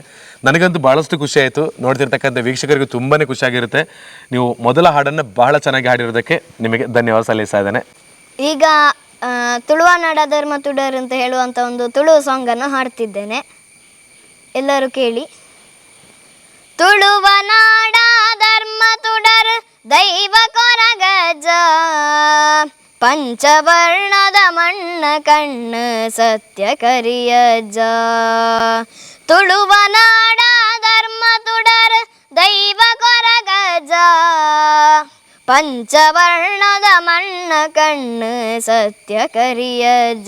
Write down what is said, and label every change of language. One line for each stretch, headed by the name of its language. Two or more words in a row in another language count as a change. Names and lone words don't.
Kannada: ನನಗಂತೂ ಭಾಳಷ್ಟು ಖುಷಿ ಆಯಿತು, ನೋಡ್ತಿರ್ತಕ್ಕಂಥ ವೀಕ್ಷಕರಿಗೂ ತುಂಬಾ ಖುಷಿಯಾಗಿರುತ್ತೆ. ನೀವು ಮೊದಲ ಹಾಡನ್ನು ಬಹಳ ಚೆನ್ನಾಗಿ ಹಾಡಿರೋದಕ್ಕೆ ನಿಮಗೆ ಧನ್ಯವಾದ ಸಲ್ಲಿಸ್ತಾ ಇದ್ದೇನೆ. ಈಗ ತುಳುವನಾಡ ಧರ್ಮ ತುಡರ್ ಅಂತ ಹೇಳುವಂಥ ಒಂದು ತುಳು ಸಾಂಗನ್ನು ಹಾಡ್ತಿದ್ದೇನೆ, ಎಲ್ಲರೂ ಕೇಳಿ.
Tulu: ತುಳುವನಾಡ ಧರ್ಮ ತುಡರ್ ದೈವ ಕೊರಗಜ್ಜ, ಪಂಚವರ್ಣದ ಮಣ್ಣ ಕಣ್ಣು ಸತ್ಯ ಕರಿಯಜ್ಜ. ತುಳುವನಾಡ ಧರ್ಮ ತುಡರ್ ದೈವ ಕೊರಗಜ್ಜ, ಪಂಚವರ್ಣದ ಮಣ್ಣ ಕಣ್ಣು ಸತ್ಯ ಕರಿಯಜ್ಜ.